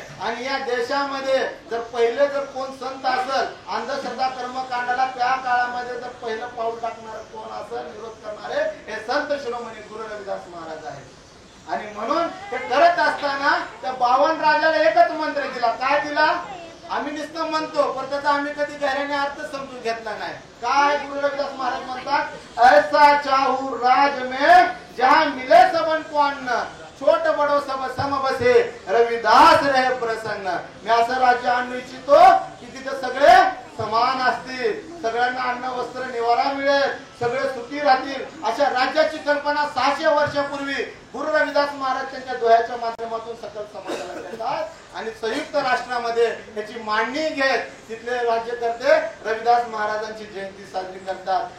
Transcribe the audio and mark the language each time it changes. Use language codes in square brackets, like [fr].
[mr] आणि या देशामध्ये जर पहिले जर कोण संत असेल अंधश्रद्धा कर्मकांडाला त्या काळामध्ये जर पहिलं पाऊल टाकणार कोण असेल, विरोध करणारे, हे संत शिरोमणी गुरु रविदास महाराज आहेत. आणि म्हणून हे करत असताना त्या 52 राजाला एकच मंत्र दिला. काय दिला, आम्ही नुसतं म्हणतो पण त्याचा आम्ही कधी गहऱ्याने अर्थ समजून घेतला नाही. काय गुरु रविदास महाराज म्हणतात, [hi] ऐसा चाहू राज में जहां मिले सबन को अन्न, छोट बडो सब सम बसे, रविदास रहे प्रसन्न. [mr] मी असं राज्य आणू इच्छितो की तिथे सगळे समान असतील, सगळ्यांना अन्न वस्त्र निवारा मिळेल, सगळे सुखी राहतील. अशा राज्याची कल्पना 600 वर्षापूर्वी गुरु रविदास महाराज त्यांच्या दोह्याच्या माध्यमातून सकल समाजाला देतात. आणि संयुक्त राष्ट्रामध्ये याची मांडणी घेत तिथले राज्यकर्ते रविदास महाराजांची जयंती साजरी करतात.